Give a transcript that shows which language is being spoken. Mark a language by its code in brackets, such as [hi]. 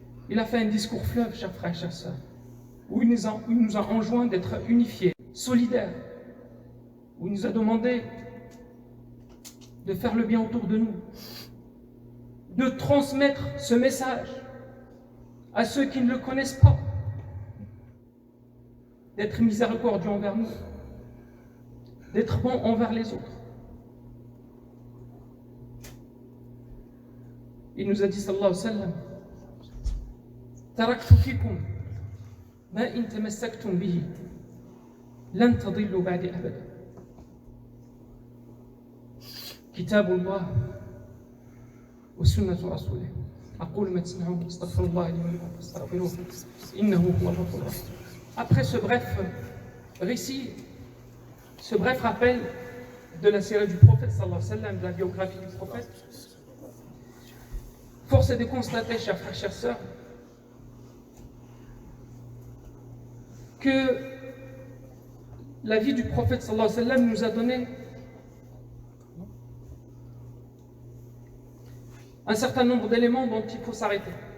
[fr] Il a fait un discours fleuve, chers frères et chères sœurs, où il nous a enjoint d'être unifiés, solidaires, où il nous a demandé de faire le bien autour de nous, de transmettre ce message à ceux qui ne le connaissent pas, d'être miséricordieux envers nous, d'être bon envers les autres. Il nous a dit, sallallahu alayhi wa sallam, [ar] تركت فيكم ما إن تمسكتم به لن تضلوا بعد أبدا. كتاب الله وسنة رسوله. أقول ما تسمعون أستغفر الله لي ولكم فاستغفروه إنه هو الغفور الرحيم. [fr] Après ce bref récit, ce bref rappel de la sira du prophète sallallahu alayhi wa sallam, de la biographie du prophète, force est de constater, chers frères, chères sœurs, que la vie du prophète sallallahu alayhi wa sallam nous a donné un certain nombre d'éléments dont il faut s'arrêter.